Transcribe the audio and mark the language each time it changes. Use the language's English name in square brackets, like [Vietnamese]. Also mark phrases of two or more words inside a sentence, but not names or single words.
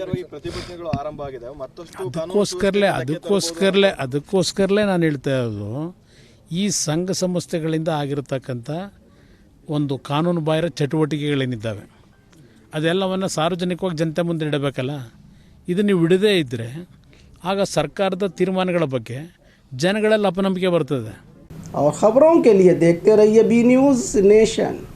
[Kannada] ಅದಕ್ಕೋಸ್ಕರಲೇ ನಾನು ಹೇಳ್ತಾ ಇರೋದು, ಈ ಸಂಘ ಸಂಸ್ಥೆಗಳಿಂದ ಆಗಿರತಕ್ಕಂಥ ಒಂದು ಕಾನೂನು ಬಾಹಿರ ಚಟುವಟಿಕೆಗಳೇನಿದ್ದಾವೆ ಅದೆಲ್ಲವನ್ನು ಸಾರ್ವಜನಿಕವಾಗಿ ಜನತೆ ಮುಂದೆ ಇಡಬೇಕಲ್ಲ. ಇದು ನೀವು ಇಡದೇ ಇದ್ದರೆ ಆಗ ಸರ್ಕಾರದ ತೀರ್ಮಾನಗಳ ಬಗ್ಗೆ ಜನಗಳಲ್ಲಿ ಅಪನಂಬಿಕೆ ಬರ್ತದೆ. [Hindi] और खबरों के लिए देखते रहिए बी न्यूज़ नेशन।